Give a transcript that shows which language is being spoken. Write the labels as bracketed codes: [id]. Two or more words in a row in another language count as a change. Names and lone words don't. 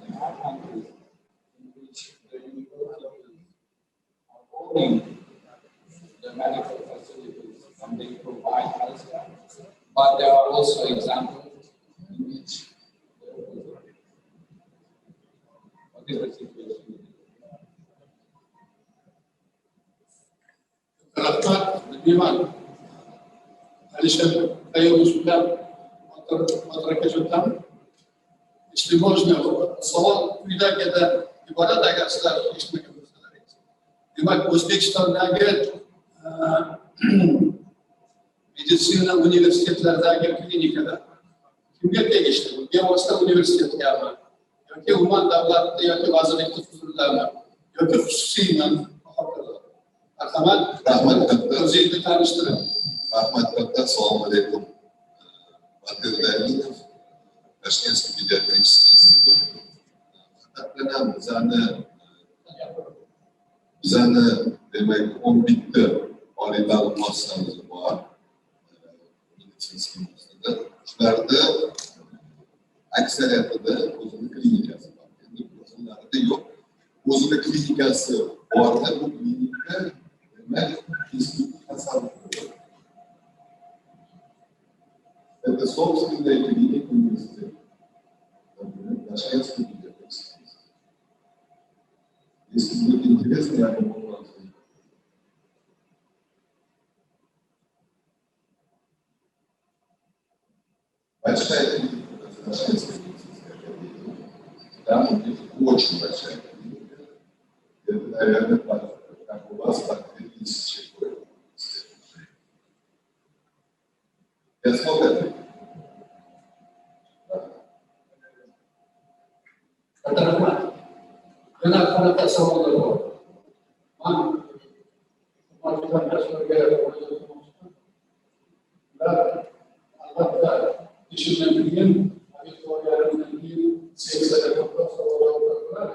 [en] There are countries in which the universities are owning the medical facilities and they provide healthcare. But there are also examples in which what is the situation? [ru] Если можно, [uz] savol quyidagida iborat agar sizlar eshitmagan bo'lsalaringiz. Demak, O'zbekistondagi meditsina universitetlaridagi klinikalar kimga tegishli? Bevosita universitetgami yoki umuman davlatda yoki vazirlik huzurlarmi yoki xususiymi? Marhamat, o'zingizni tanishtiring. Rahmat katta, assalomu alaykum. Вамберининг, [ru] Ташкентский педиатрический институт. [uz] Faqatgina bizani demak 11 ta oliy ta'lim muassasamiz bor. Meditsinskiy muassasada. Shularda aksariyatida o'zini klinikasi bor. Endi o'zlarida yo'q. O'zini klinikasi borda bu klinika demak institut tasarruf qiladi. [ru] Это собственная клиника университета. Ташкентский педиатрический институт. Если будет интересно, я помогу вам. Большая клиника, это Ташкентская медицинская академия. Там у них очень большая клиника. Это, наверное, как у вас, так 3000 человек. Я сколько? [uz] Yana qanaqa savollar bor? Albatta, ishimdan keyin abituriyentlardan keyin seksiyada ko'proq savollar bo'ladi.